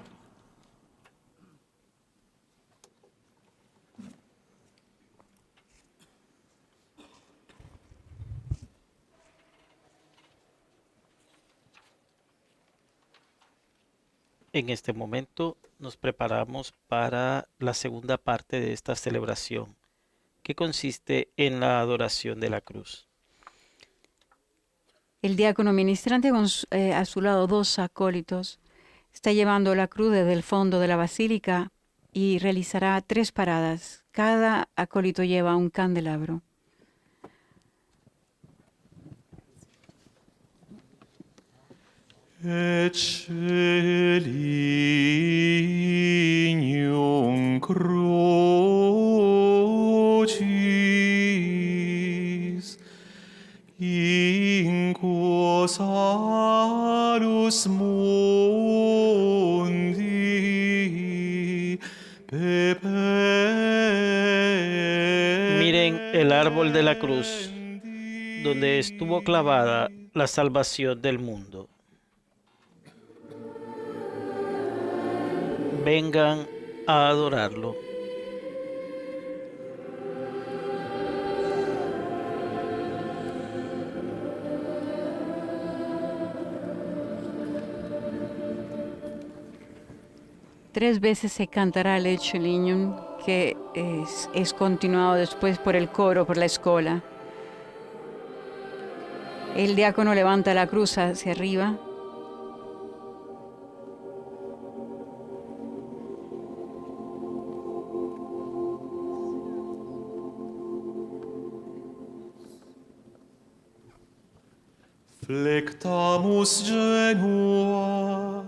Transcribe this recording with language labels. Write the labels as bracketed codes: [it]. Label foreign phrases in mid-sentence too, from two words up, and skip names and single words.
[es] En este momento nos preparamos para la segunda parte de esta celebración, que consiste en la adoración de la cruz. El diácono ministrante con a su lado 2 acólitos está llevando la cruz desde el fondo de la basílica y realizará 3 paradas. Cada acólito lleva un candelabro. [la] Et scelignum crucis in quo salus mundi [es] Miren el árbol de la cruz, donde estuvo clavada la salvación del mundo. Vengan a adorarlo. Tres veces se cantará el Ecce Lignum, que es continuado después por el coro, por la escola. El diácono levanta la cruz hacia arriba. [la] Flectamus genua.